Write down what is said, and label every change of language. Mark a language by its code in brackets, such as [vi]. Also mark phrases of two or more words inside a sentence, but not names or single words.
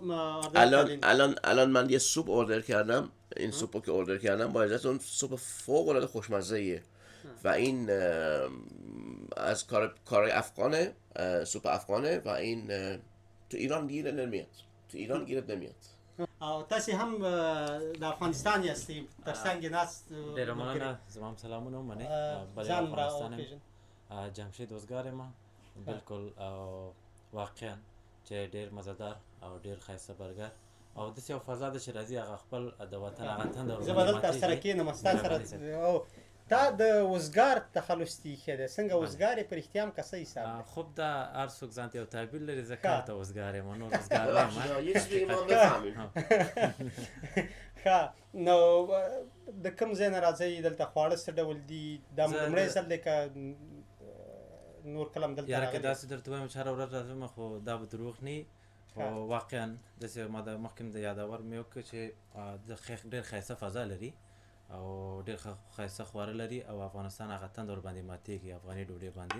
[fa] الان من یه سوپ اوردر کردم. این سوپو که اوردر کردم با اجازهتون سوپ فوق العاده خوشمزه ایه و این از کارای افغانه، سوپ افغانه و این تو ایران گیرت نمیاد. [ps] تاسو هم د افغانستان یاستئ ترڅنګ ناست ډېره مننه. زما هم سلامونه منې. بلې ځان افغانستان راوپېژنئ. یم جمشید اوزګار یم بالکل. واقعا چې ډېر مزهدار او ډېر ښایسته برګر او داسې یو فضا ده چې راځي هغه خپل د وطن هغه تنده زه به دلته سره کېنم ستا سره. تا د وزګار تخلص دی ښه دی، څنګه وزګار یې په رښتیا هم که څه حساب دی؟ خب دا هر څوک ځان ته یو تعبیر لري. زه کار ته وزګار یم، نور وزګار نه یم. [fa] یه چیزی ما بفهمیم. [ps] ښه، نو د کوم ځای نه راځئ؟ دلته خواړه څه ډول دي؟ دا لومړی ځل دی که نور کله هم دلته یاره که راغلی؟ داسې درته وایم چې هره ورځ راځم خو دا به دروغ نه. خو واقعا داسې ما د مخکې د یادور مې وکړ چې ډېر ښایسته فضا لري او ډېر ښایسته خواړه لري او افغانستان هغه تند ورباندې ماتېږي افغاني ډوډۍ باندې.